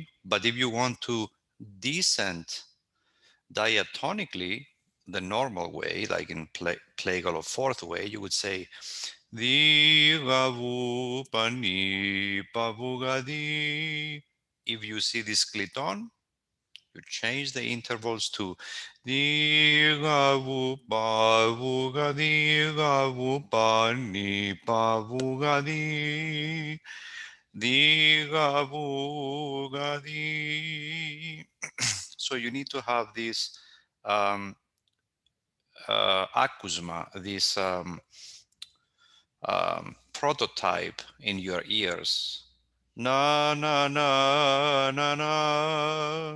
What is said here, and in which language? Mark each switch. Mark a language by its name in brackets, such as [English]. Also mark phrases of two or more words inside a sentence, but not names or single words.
[English] But if you want to descend diatonically, the normal way, like in plagal or fourth way, you would say the gavu pani pavugadi. If you see this glidon, you change the intervals to di ga vu pa vu ga di ga vu pa ni pa vu ga di ga vu ga di. So you need to have this acousma, this prototype in your ears. Na, na, na, na, na.